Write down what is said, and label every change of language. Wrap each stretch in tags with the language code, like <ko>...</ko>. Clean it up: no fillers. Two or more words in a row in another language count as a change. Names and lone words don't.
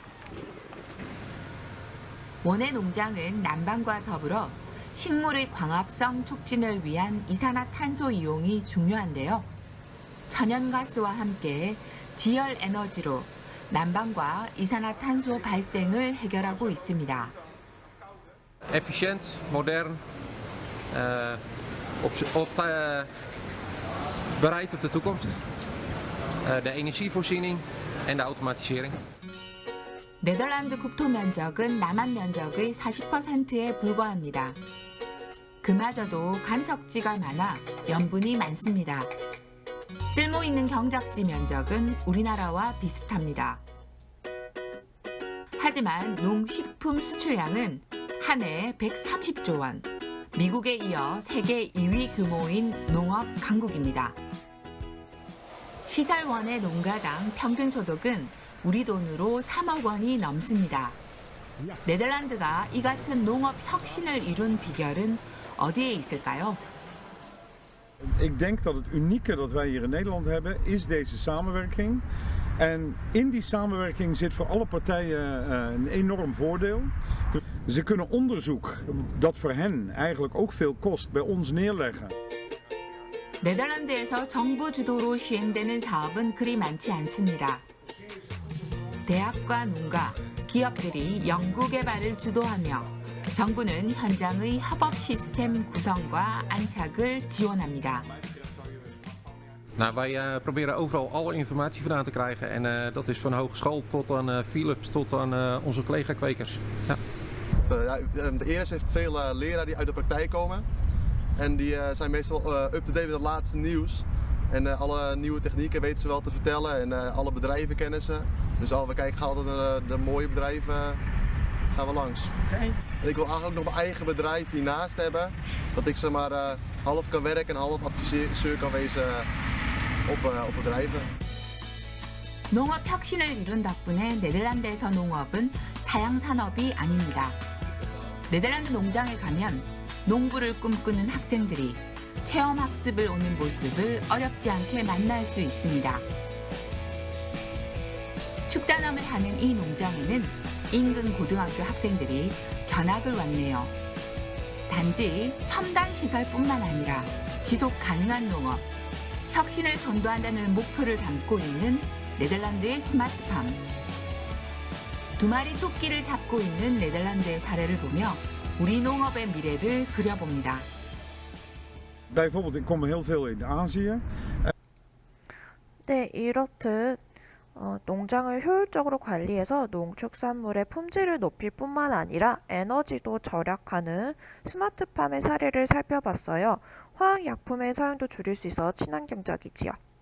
<ko>원예 농장은 난방과 더불어 식물의 광합성 촉진을 위한 이산화탄소 이용이 중요한데요. 천연가스와 함께 지열 에너지로 난방과 이산화탄소 발생을 해결하고 있습니다.</ko> <nl>Efficiënt, modern, bereid op de toekomst. de energievoorziening en de automatisering.</nl> <ko>네덜란드 국토 면적은 남한 면적의 40%에 불과합니다. 그마저도 간척지가 많아 염분이 많습니다. 쓸모 있는 경작지 면적은 우리나라와 비슷합니다. 하지만 농식품 수출량은 한 해 130조 원, 미국에 이어 세계 2위 규모인 농업 강국입니다. 시설원의 농가당 평균 소득은 우리 돈으로 3억 원이 넘습니다. 네덜란드가 이 같은 농업 혁신을 이룬 비결은 어디에 있을까요?</ko> <nl>Ik denk dat het unieke dat wij hier in Nederland hebben, is deze samenwerking. En in die samenwerking zit voor alle partijen een enorm voordeel. Ze kunnen onderzoek dat voor hen eigenlijk ook veel kost bij ons neerleggen.</nl> <ko>네덜란드에서 정부 주도로 시행되는 사업은 그리 많지 않습니다. 대학과 농가, 기업들이 연구 개발을 주도하며 정부는 현장의 협업 시스템 구성과 안착을 지원합니다.</ko> <nl>Nou, wij proberen overal alle informatie vandaan te krijgen. En dat is van hogeschool tot aan Philips tot aan onze collega-kwekers. Ja. De ERS heeft veel leraren die uit de praktijk komen. En die zijn meestal up-to-date met het laatste nieuws. En alle nieuwe technieken weten ze wel te vertellen. En alle bedrijven kennen ze. Dus we kijken altijd naar de mooie bedrijven. Gaan we langs. En ik wil eigenlijk ook nog mijn eigen bedrijf hiernaast hebben. Dat ik zeg maar half kan werken en half adviseur kan wezen op bedrijven.</nl> <ko>농업 혁신을 이룬 덕분에 네덜란드에서 농업은 사양 산업이 아닙니다. 네덜란드 농장에 가면 농부를 꿈꾸는 학생들이 체험 학습을 오는 모습을 어렵지 않게 만날 수 있습니다. 축산업을 하는 이 농장에는 인근 고등학교 학생들이 견학을 왔네요. 단지 첨단 시설뿐만 아니라 지속 가능한 농업, 혁신을 선도한다는 목표를 담고 있는 네덜란드의 스마트팜. 두 마리 토끼를 잡고 있는 네덜란드의 사례를 보며 우리 농업의 미래를 그려봅니다.</ko> <nl>Bijvoorbeeld, ik kom heel veel in Azië.</nl> <ko>네, 이렇듯 농장을 효율적으로 관리해서 농축산물의 품질을 높일 뿐만 아니라 에너지도 절약하는 스마트팜의 사례를 살펴봤어요. 화학약품의 사용도 줄일 수 있어 친환경적이지요.</ko>